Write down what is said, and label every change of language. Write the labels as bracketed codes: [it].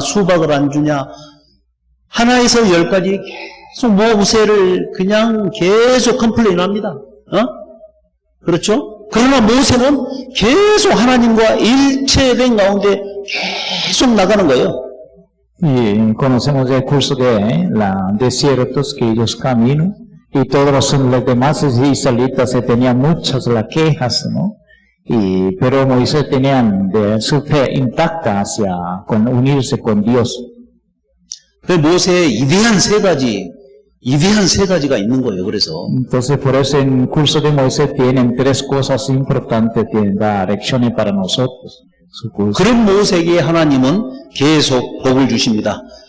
[ko] 수박을 안 주냐? 하나에서 10까지 계속 모세를 그냥 계속 컴플레인합니다. 그렇죠? 그러나 모세는 계속 하나님과 일체된 가운데 계속 나가는 거예요. [es] Y conocemos el curso de los desiertos que ellos caminan y todos los demás israelitas tenían muchas las quejas, ¿no? Pero Moisés tenían de su fe intacta hacia unirse con Dios. [ko] 그 모세의 이대한 세 가지가 있는 거예요. 그래서 [es] Entonces por eso en el curso de Moisés tienen tres cosas importantes que da lecciones para nosotros. su curso. [ko] 그런 모세에게 하나님은 계속 복을 주십니다.